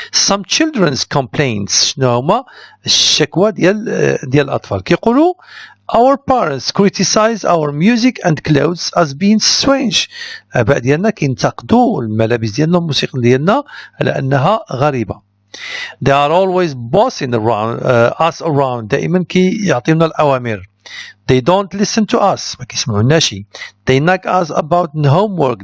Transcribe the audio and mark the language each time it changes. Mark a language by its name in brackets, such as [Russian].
[English] Some children's complaints [Arabic] شنو هما الشكوى ديال الأطفال. [English] كيقولوا our parents criticize our music and clothes as being strange. [Arabic] الآباء ديالنا كينتقدوا الملابس ديالنا والموسيقى ديالنا على أنها غريبة. [English] They are always bossing around us around. [Arabic] دائما كيعطيونا الأوامر. [English] They don't listen to us. [Arabic] ما كيسمعوناش. [English] They nag us about homework.